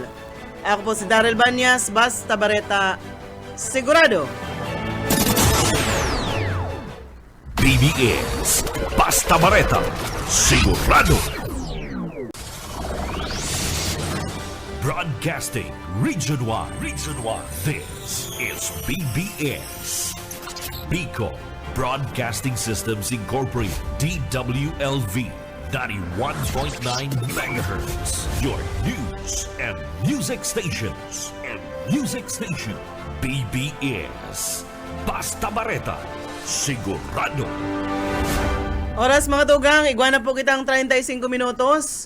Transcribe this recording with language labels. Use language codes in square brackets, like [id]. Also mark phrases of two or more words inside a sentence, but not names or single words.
[bik] Ako po si Daryl Banyas, basta bareta sigurado. BBS Basta Bareta Sigurado. [en] Broadcasting region-wide. This is BBS Bicol Broadcasting Systems Incorporated, DWLV 91.9 MHz. Your news and music stations. [bik] BBS Basta Bareta Sigurado. Oras mga tugang, igwa na po kitang 35 minutos.